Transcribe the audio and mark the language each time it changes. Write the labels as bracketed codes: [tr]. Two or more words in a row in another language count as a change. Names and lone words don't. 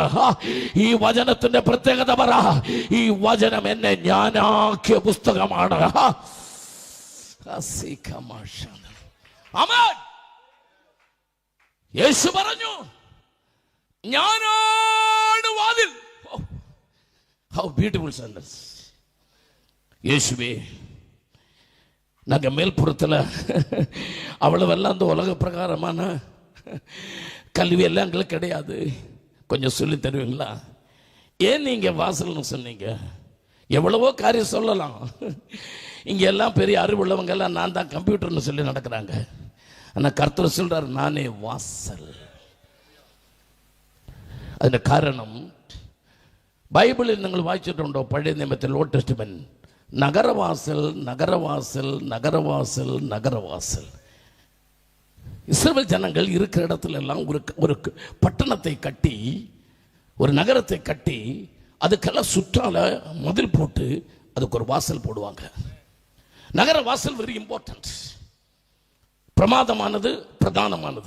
[ml] ഈ വചനത്തിന്റെ പ്രത്യേകത പറ, ഈ വചനം എന്നെ ഞാനാക്കിയ പുസ്തകമാണ്. യേശു പറഞ്ഞു, ഞാനാണ് വാതിൽ. [en] How beautiful sentence. [ml] യേശുവേ, [ta] நாங்கள் மேல்புறத்தில் அவ்வளவு எல்லாம் அந்த உலக பிரகாரமான கல்வி எல்லாம் எங்களுக்கு கிடையாது. கொஞ்சம் சொல்லி தருவீங்களா? ஏன் நீங்கள் வாசல்னு சொன்னீங்க? எவ்வளவோ காரியம் சொல்லலாம். இங்கே எல்லாம் பெரிய அறிவுள்ளவங்க எல்லாம் நான் தான் கம்ப்யூட்டர்னு சொல்லி நடக்கிறாங்க. ஆனால் கர்த்தர் சொல்றார், நானே வாசல். [ml] അതിൻ്റെ കാരണം ബൈബിളിൽ നിങ്ങൾ വായിച്ചിട്ടുണ്ടോ? പഴയ നിയമത്തിൽ [en] Old Testament [ml] നഗരവാസൽ നഗരവാസൽ നഗരവാസൽ നഗരവാസൽ. [ta] இஸ்ரவேல் ஜனங்கள் இருக்கிற இடத்துல எல்லாம் ஒரு பட்டணத்தை கட்டி, ஒரு நகரத்தை கட்டி, அதுக்கெல்லாம் சுற்றால மதில் போட்டு அதுக்கு ஒரு வாசல் போடுவாங்க. நகர வாசல் [en] very important, [ta] பிரமாதமானது, பிரதானமானது.